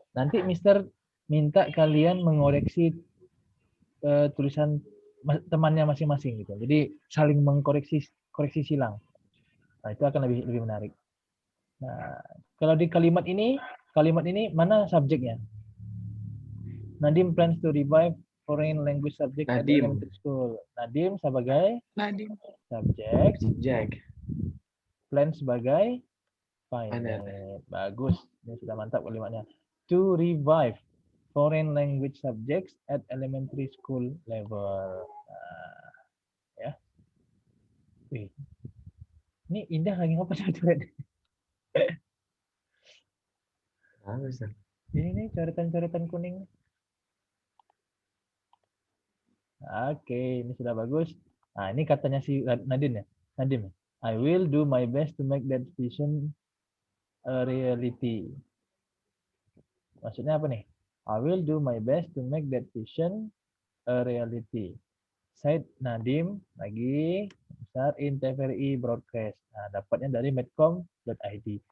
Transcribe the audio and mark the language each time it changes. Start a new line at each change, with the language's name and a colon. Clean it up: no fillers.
Indonesian: Nanti Mister minta kalian mengoreksi tulisan temannya masing-masing gitu. Jadi saling koreksi silang. Nah, itu akan lebih menarik. Nah, kalau di kalimat ini mana subjeknya?
English: Nadim plans to revive foreign language subject at Nadim. elementary school. Nadim
Indonesian: sebagai Nadim. subjek, Jack. plan sebagai
English: Finite.
Indonesian: finite. Bagus. Ini sudah mantap kalimatnya.
English: To revive foreign language subjects at elementary school level.
Indonesian: Nah, ya. Wih. Ini indah lagi apa coret? Bagus. Ini nih coretan-coretan kuning. Oke, ini sudah bagus. Nah, ini katanya si Nadine ya. Nadim.
English: I will do my best to make that vision a reality.
Indonesian: Maksudnya apa nih?
English: I will do my best to make that vision a reality. Said Nadim
Indonesian: lagi besar
English: in TVRI broadcast.
Indonesian: Nah, dapatnya dari medcom.id.